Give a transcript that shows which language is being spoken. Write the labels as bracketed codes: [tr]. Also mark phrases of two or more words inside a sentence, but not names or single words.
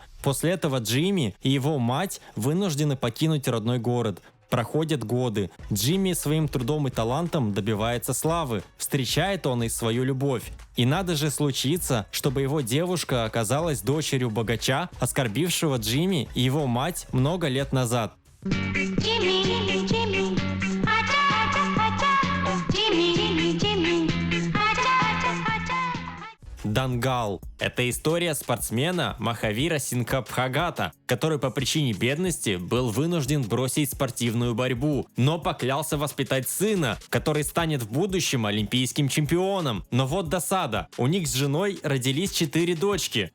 [ru] После этого Джимми и его мать вынуждены покинуть родной город. Проходят годы. Джимми своим трудом и талантом добивается славы. Встречает он и свою любовь. И надо же случиться, чтобы его девушка оказалась дочерью богача, оскорбившего Джимми и его мать много лет назад. [hi] Jimmy, Jimmy, acha, acha, acha. Jimmy, Jimmy, acha, acha, acha. [ru] Дангал – это история спортсмена Махавира Сингха Бхагата, который по причине бедности был вынужден бросить спортивную борьбу, но поклялся воспитать сына, который станет в будущем олимпийским чемпионом. Но вот досада, у них с женой родились 4 дочки.